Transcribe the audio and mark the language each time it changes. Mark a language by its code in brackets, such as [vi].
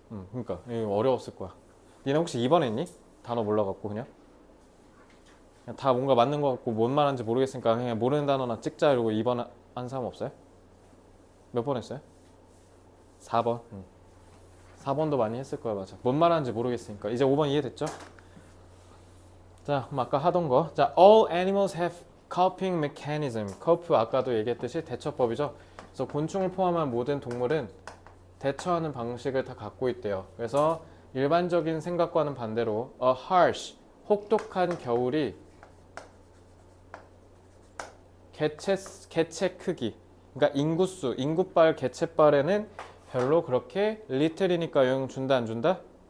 [ko] 그러니까 이거 어려웠을 거야. 니네 혹시 2번 했니? 단어 몰라갖고 그냥 다 뭔가 맞는 거 같고 뭔 말하는지 모르겠으니까 그냥 모르는 단어나 찍자 이러고 2번 한 사람 없어요? 몇 번 했어요? 4번. 4번도 많이 했을 거야. 맞아. 뭔 말하는지 모르겠으니까. 이제 5번 이해됐죠? 자, 그럼 아까 하던 거. [en] 자, all animals have coping mechanism. [ko] cope 아까도 얘기했듯이 대처법이죠. 그래서 곤충을 포함한 모든 동물은 대처하는 방식을 다 갖고 있대요. 그래서 일반적인 생각과는 반대로 [en] a harsh, [ko] 혹독한 겨울이 개체 크기, 그러니까 인구수, 인구빨, 개체빨에는 별로 그렇게 little이니까 영향 준다 안 준다?